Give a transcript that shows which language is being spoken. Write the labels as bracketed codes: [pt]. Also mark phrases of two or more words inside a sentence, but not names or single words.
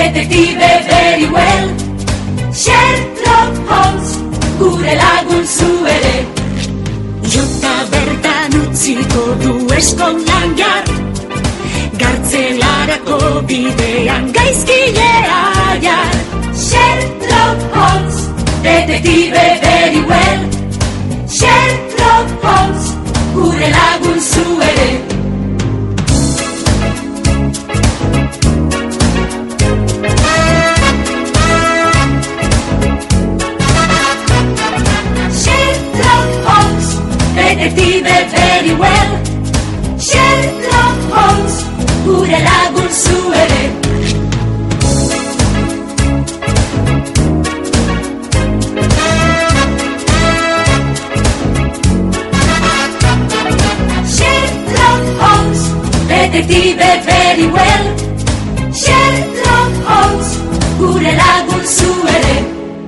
[en] Detective very well. Sherlock Holmes, [eu] gure lagun zu ere. Jota bertan utziko du eskonlangar, gartzelarako bidean gaizkilea jar. [en] Sherlock Holmes, detective very well. [eu] Sherlock Holmes, gure lagun zu ere. [en] Detective very well. [eu] Sherlock Holmes, gure lagun zu ere. [en] Sherlock Holmes, detective very well. [eu] Sherlock Holmes, gure lagun zu ere.